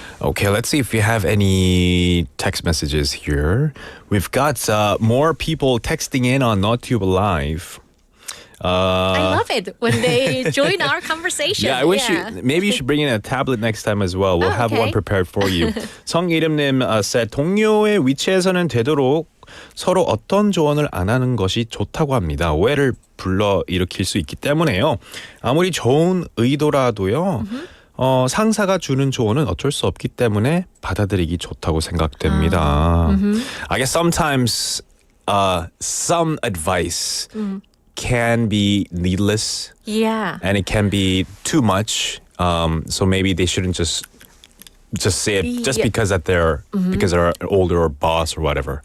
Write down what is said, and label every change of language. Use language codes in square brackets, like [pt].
[en] Okay, let's see if we have any text messages here. We've got more people texting in on NotTube Live. I love it when they join our conversation. Yeah, I wish maybe you should bring in a tablet next time as well. We'll have okay. one prepared for you. [ko] 성이름님 [en] said [ko] 동료의 위치에서는 되도록 서로 어떤 조언을 안 하는 것이 좋다고 합니다. 오해를 불러 일으킬 수 있기 때문에요. 아무리 좋은 의도라도요. 상사가 주는 조언은 어쩔 수 없기 때문에 받아들이기 좋다고 생각됩니다. [en] I guess sometimes some advice can be needless. Yeah. And it can be too much. So maybe they shouldn't just say it just Yeah. because that they're because they're older or boss or whatever.